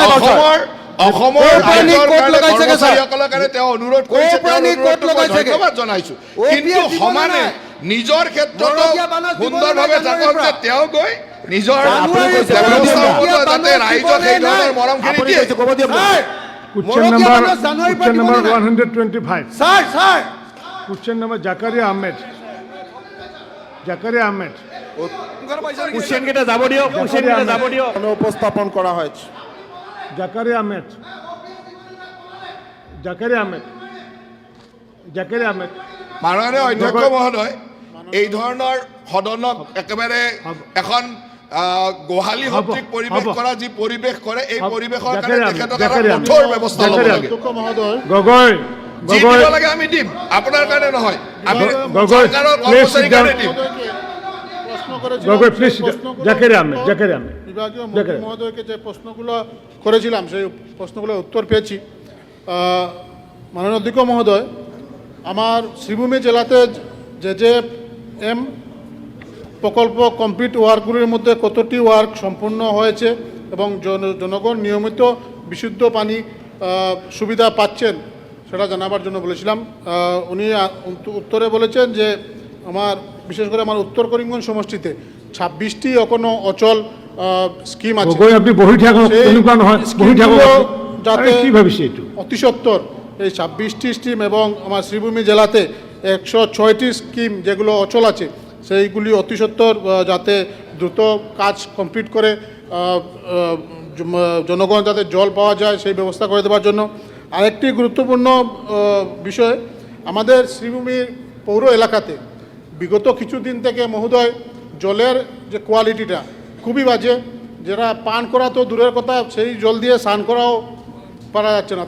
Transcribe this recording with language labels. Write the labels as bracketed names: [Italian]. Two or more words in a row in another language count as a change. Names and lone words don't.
[Assamese] অসমৰ লগাইছেগে কাৰণে তেওঁ অনুৰোধ কৰিছে, ধন্যবাদ জনাইছো। কিন্তু সমানে নিজৰ ক্ষেত্ৰতো সুন্দৰভাৱে থাকক যে তেওঁ গৈ নিজৰ যাতে ৰাইজক সেই ধৰণৰ মৰমখিনি দিয়ে। [English] Question number 125. Sir. Question number Zakaria Ahmed. [Assamese] Question কেটা যাব দিও, question কেটা যাব দিও। [Bangla] উপস্থাপন করা হয়েছে। Zakaria Ahmed. [Assamese] মাননীয় অধ্যক্ষ মহোদয়, এই ধৰণৰ সদনক একেবাৰে এখন গোহালি সদৃশ পৰিৱেশ কৰা যি পৰিৱেশ কৰে, এই পৰিৱেশৰ কাৰণে তেখেতক কঠোৰ ব্যৱস্থা ল'ব লাগে। Gogoi. যি দিব লাগে আমি দিম, আপোনাৰ কাৰণে নহয়, আমি চৰকাৰৰ কৰ্মচাৰীৰ কাৰণে দিম। Gogoi, please. Zakaria Ahmed. [Bangla] বিভাগীয় মন্ত্রী মহোদয়কে যে প্রশ্নগুলো করেছিলাম সেই প্রশ্নগুলোর উত্তর পেয়েছি। মাননীয় অধ্যক্ষ মহোদয়, আমার শ্রীভূমি জেলাতে যে এম প্রকল্প [English] complete workগুলির [Bangla] মধ্যে কতটি ওয়ার্ক সম্পূর্ণ হয়েছে এবং জনগণ নিয়মিত বিশুদ্ধ পানি সুবিধা পাচ্ছেন সেটা জানাবার জন্য বলেছিলাম। উনি উত্তরে বলেছেন যে আমার বিশেষ করে আমার উত্তর করিমগঞ্জ সমষ্টিতে 26টি এখনো অচল স্কিম আছে। [Assamese] আপনি বহি থাকক, এনেকুৱা নহয়, বহি থাকক, যাতে কি ভাবিছে এইটো [Bangla] অতি সত্তর এই 26টি স্কিম এবং আমার শ্রীভূমি জেলাতে 106টি স্কিম যেগুলো অচল আছে সেইগুলি অতি সত্তর যাতে দ্রুত কাজ কমপ্লিট করে জনগণ যাতে জল পাওয়া যায় সেই ব্যবস্থা করে দেওয়ার জন্য। আরেকটি গুরুত্বপূর্ণ বিষয়, আমাদের শ্রীভূমির পৌর এলাকাতে বিগত কিছুদিন থেকে মহোদয় জলের যে কোয়ালিটিটা খুবই বাজে, যেটা পান করা তো দূরের কথা, সেই জল দিয়ে স্নান করাও পারা যাচ্ছে না।